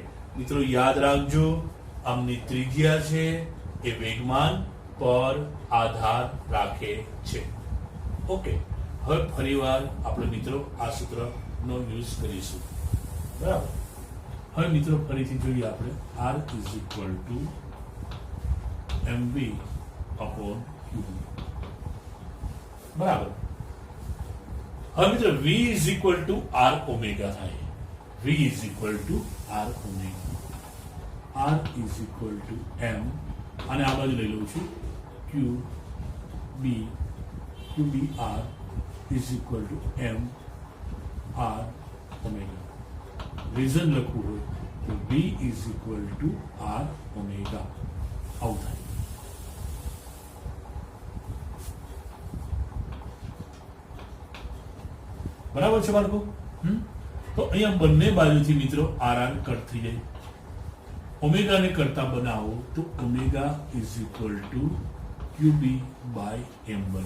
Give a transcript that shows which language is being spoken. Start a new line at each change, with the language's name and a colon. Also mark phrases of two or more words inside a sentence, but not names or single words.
Gujarati: મિત્રો યાદ રાખજો, આમની ત્રિજ્યા છે એ વેગમાન પર આધાર રાખે છે. ઓકે, હવે ફરીવાર આપણે મિત્રો આ સૂત્રનો યુઝ કરીશું, બરાબર. હવે મિત્રો ફરીથી જોઈએ આપણે
English: r is equal to mv upon qv,
Gujarati: બરાબર. હવે મિત્રો
English: v is equal to r omega થાય. v is equal to r omega. r is equal to m, અને
Gujarati: આ બાજુ લઈ લઉં છું
English: qbr is equal to m r omega.
Gujarati: રીઝન લખવું હોય તો
English: v is equal to r omega.
Gujarati: આવું થાય. બરાબર છે બાળકો? તો અહીંયા બંને બાજુથી મિત્રો આર આર કટ થઈ જાય. ઓમેગાને કરતા બનાવો તો ઓમેગા
English: is equal to qb by m
Gujarati: બને.